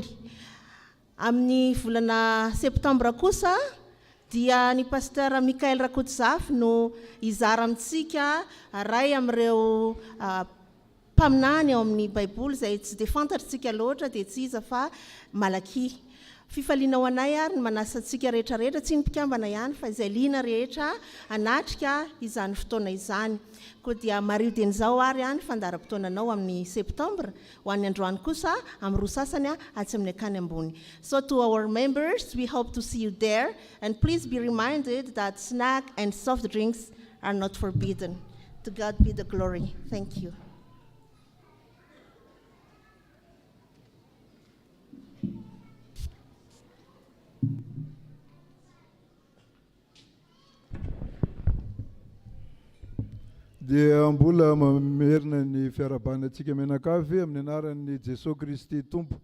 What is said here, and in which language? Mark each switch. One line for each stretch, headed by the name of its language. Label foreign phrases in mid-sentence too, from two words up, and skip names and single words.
Malagasy: Amin'ny volana septambra kosa dia ny pasteur Mikael Rakotsafy no izara amintsika ray amin'ireo mpaminany ao amin'ny baiboly izay tsy dia fantatritsika loatra dia tsy iza fa Malaki. Fifaliana ho anay ary ny manasa antsika rehetrarehetra tsy ny mpikambana ihany fa izay liana rehetra anatrika izany fotoana izany. Koa dia mario denizao ary ihany fandaharam-potoananao amin'ny septambra ho an'ny androany kosa amin'ny roa sasany atsy amin'ny akany ambony.
English: So to our members, we hope to see you there, and please be reminded that snack and soft drinks are not forbidden. To God be the glory. Thank you.
Malagasy: Dia mbola mamerina ny fiarabanantsika menakavy amin'ny anaran'ny Jesosy Kristy Tompo.